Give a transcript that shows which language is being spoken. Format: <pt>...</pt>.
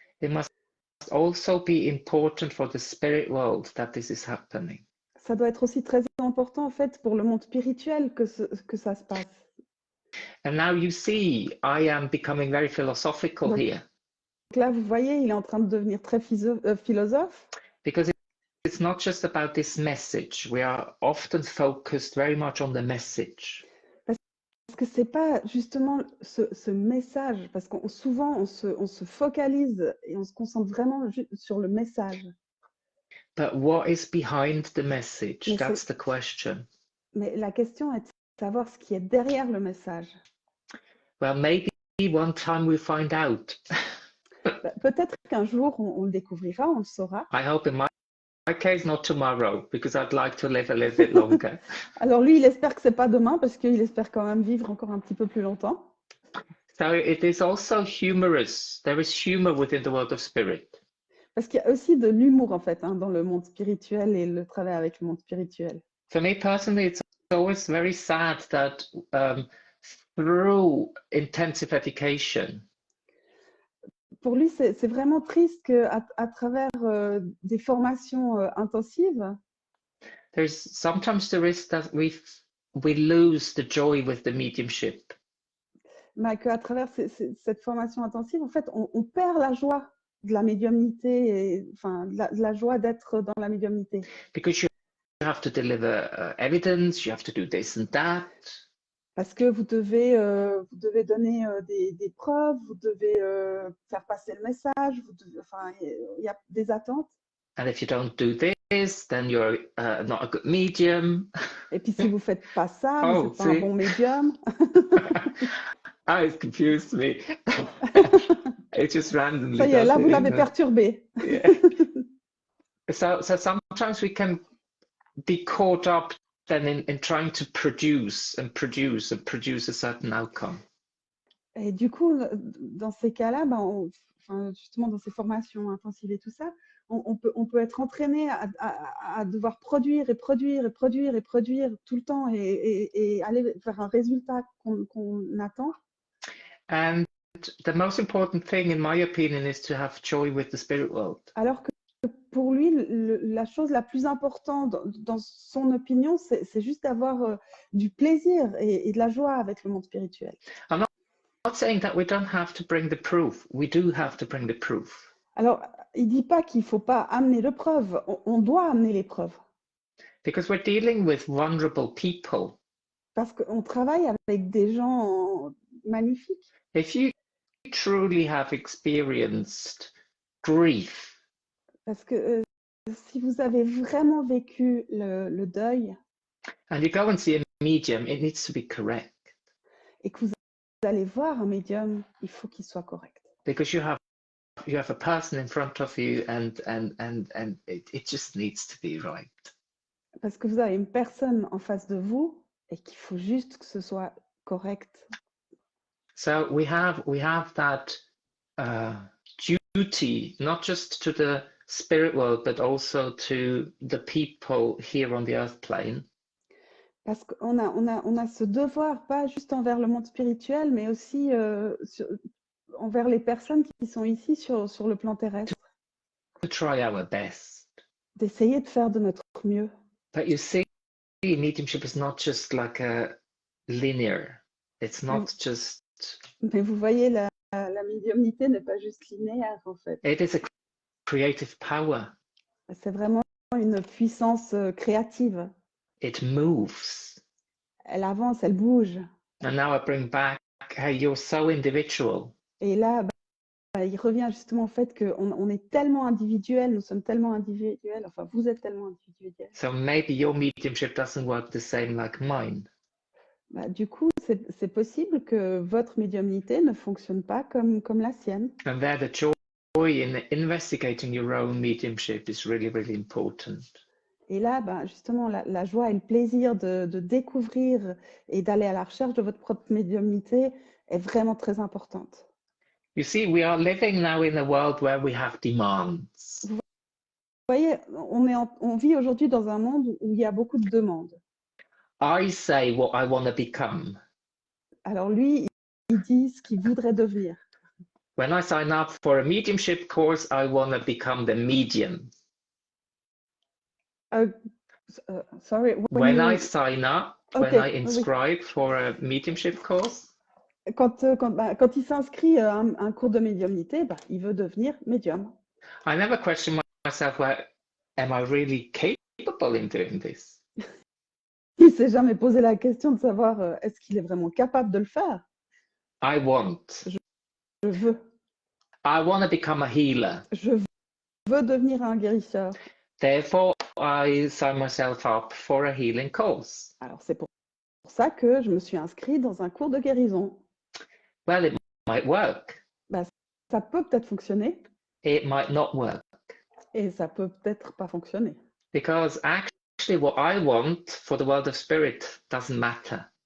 <en>It must also be important for the spirit world that this is happening.</en> <fr>Ça doit être aussi très important, en fait, pour le monde spirituel que ça se passe.</fr> <en>And now you see, I am becoming very philosophical</en> <fr>Donc,</fr> <en>here.</en> <fr>Là, vous voyez, il est en train de devenir très philosophe.</fr> <en>Because it's not just about this message. We are often focused very much on the message.</en> <fr>Parce que c'est pas justement ce message, parce qu'on souvent on se focalise et on se concentre vraiment sur le message.</fr> <en>But what is behind the message?</en> <fr>Mais</fr> <en>That's the question.</en> <fr>Mais la question est de savoir ce qui est derrière le message.</fr> <en>Well, maybe one time we find out.</en> <fr>Peut-être qu'un jour on le découvrira, on le saura.</fr> <en>I hope in my case not tomorrow, because I'd like to live a little bit longer.</en> <fr>Alors lui, il espère que c'est pas demain parce qu'il espère quand même vivre encore un petit peu plus longtemps.</fr> <en>So it is also humorous. There is humor within the world of spirit.</en> <fr>Parce qu'il y a aussi de l'humour en fait dans le monde spirituel et le travail avec le monde spirituel.</fr> <en>For me personally, it's always very sad that through intensive education,</en> <fr>Pour lui, c'est vraiment triste qu'à travers des formations intensives,</fr> <en>there's sometimes the risk that we lose the joy with the mediumship.</en> <fr>qu'à travers cette formation intensive, en fait, on perd la joie de la médiumnité, et, enfin, de la joie d'être dans la médiumnité.</fr> <en>Because you have to deliver evidence, you have to do this and that.</en> <fr>Parce que vous devez donner des preuves, vous devez faire passer le message, enfin, il y a des attentes.</fr> <en>And if you don't do this, then you're not a good medium.</en> <fr>Et puis si vous ne faites pas ça, vous</fr> <en>Oh,</en> <fr>n'êtes pas un</fr> <en>see?</en> <fr>bon médium.</fr> <en>Ah, it confused me. It just randomly</en> <fr>Ça y est,</fr> <en>does</en> <fr>là,</fr> <en>it,</en> <fr>vous l'avez</fr> <en>isn't it?</en> <fr>perturbé.</fr> <en>Yeah. So sometimes we can be caught up then in trying to produce a certain outcome.</en> <fr>Et du coup, dans ces cas-là, enfin, justement dans ces formations intensives et tout ça, on peut être entraîné à devoir produire tout le temps et aller vers un résultat qu'on attend.</fr> <en>And the most important thing, in my opinion, is to have joy with the spirit world.</en> <fr>Alors que pour lui, la chose la plus importante, dans son opinion, c'est juste d'avoir du plaisir et de la joie avec le monde spirituel.</fr> <en>I'm not saying that we don't have to bring the proof. We do have to bring the proof.</en> <fr>Alors, il ne dit pas qu'il ne faut pas amener de preuves. On doit amener les preuves.</fr> <en>Because we're dealing with vulnerable people.</en> <fr>Parce qu'on travaille avec des gens magnifiques.</fr> <en>If you truly have experienced grief,</en> <fr>Parce que si vous avez vraiment vécu le deuil</fr> <en>and you go and see a medium, it needs to be correct.</en> <fr>et que vous allez voir un médium, il faut qu'il soit correct.</fr> <en>Because you have a person in front of you and it just needs to be right.</en> <fr>Parce que vous avez une personne en face de vous et qu'il faut juste que ce soit correct.</fr> <en>So we have that duty, not just to the spirit world, but also to the people here on the earth plane.</en> <fr>Parce qu'on a ce devoir, pas juste envers le monde spirituel, mais aussi envers les personnes qui sont ici sur le plan terrestre.</fr> <en>To try our best.</en> <fr>D'essayer de faire de notre mieux.</fr> <en>But you see, mediumship is not just like a linear. It's not just.</en> <fr>Mais vous voyez, la médiumnité n'est pas juste linéaire, en fait.</fr> <en>It is a creative power.</en> <fr>C'est vraiment une puissance créative.</fr> <en>It moves.</en> <fr>Elle avance, elle bouge.</fr> <en>And now I bring back hey, you're so individual.</en> <fr>Et là, il revient justement au fait qu'on est tellement individuel, nous sommes tellement individuels, enfin vous êtes tellement individuel.</fr> <en>So maybe your mediumship doesn't work the same like mine.</en> <fr>Du coup, c'est possible que votre médiumnité ne fonctionne pas comme la sienne.</fr> <en>And there the joy in investigating your own mediumship is really, really important.</en> <fr>Et là, justement, la joie et le plaisir de découvrir et d'aller à la recherche de votre propre médiumnité est vraiment très importante.</fr> <en>You see, we are living now in a world where we have demands.</en> <fr>Vous voyez, on vit aujourd'hui dans un monde où il y a beaucoup de demandes.</fr> <en>I say what I want to become.</en> <fr>Alors lui, il dit ce qu'il voudrait devenir.</fr> <en>When I sign up for a mediumship course, I want to become the medium. Sorry. When I sign up, when Okay, I inscribe for a mediumship course,</en> <fr>quand il s'inscrit à un cours de médiumnité, il veut devenir médium.</fr> <en>I never question myself, well, am I really capable in doing this?</en> <fr>Il ne s'est jamais posé la question de savoir est-ce qu'il est vraiment capable de le faire.</fr> <en>I want.</en> <fr>Je veux.</fr> <en>I want to become a healer.</en> <fr>Je veux devenir un guérisseur.</fr> <en>Therefore, I sign myself up for a healing course.</en> <fr>Alors c'est pour ça que je me suis inscrite dans un cours de guérison.</fr> <en>Well, it might work.</en> <fr>Ça peut peut-être fonctionner.</fr> <en>It might not work.</en> <fr>Et ça peut peut-être pas fonctionner.</fr> <en>Because actually what I want for the world of spirit doesn't matter.</en>